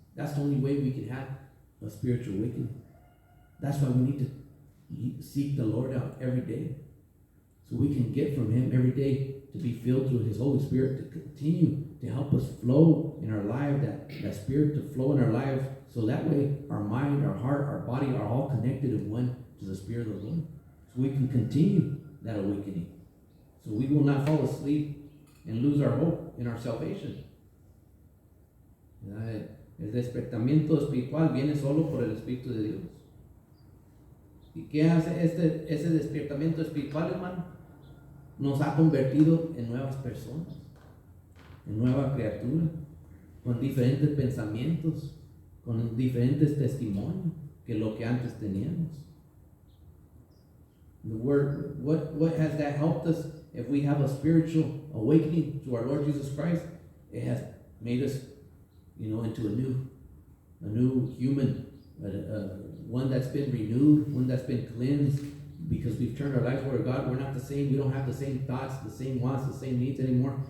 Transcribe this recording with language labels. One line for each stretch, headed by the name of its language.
English: That's the only way we can have a spiritual awakening. That's why we need to seek the Lord out every day, so we can get from Him every day to be filled through His Holy Spirit to continue to help us flow in our life, that Spirit to flow in our lives, so that way our mind, our heart, our body are all connected in one to the Spirit of the Lord. So we can continue that awakening. So we will not fall asleep and lose our hope in our salvation.
Spanish: El despertamiento espiritual viene solo por el Espíritu de Dios. ¿Y qué hace ese despertamiento espiritual, hermano? Nos ha convertido en nuevas personas, en nueva criatura, con diferentes pensamientos, con diferentes testimonios que lo que antes teníamos.
English: The word, what has that helped us? If we have a spiritual awakening to our Lord Jesus Christ, it has made us, into a new human, one that's been renewed, one that's been cleansed, because we've turned our lives over to God. We're not the same. We don't have the same thoughts, the same wants, the same needs anymore.